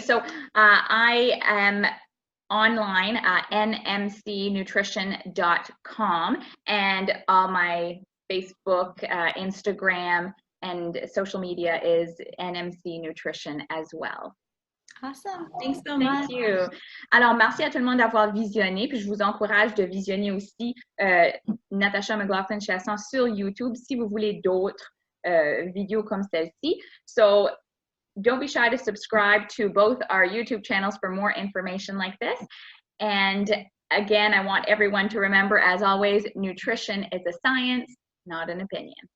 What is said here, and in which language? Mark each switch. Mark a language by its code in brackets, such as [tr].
[en] So I am online at nmcnutrition.com, and all my Facebook, Instagram, and social media is NMC Nutrition as well. Awesome. Thanks so much. Thank you. [fr] Alors, merci à tout le monde d'avoir visionné, puis je vous encourage de visionner aussi Natasha McLaughlin-Chaisson sur YouTube si vous voulez d'autres vidéos comme celle-ci. [en] So, don't be shy to subscribe to both our YouTube channels for more information like this. And again, I want everyone to remember, as always, nutrition is a science, not an opinion.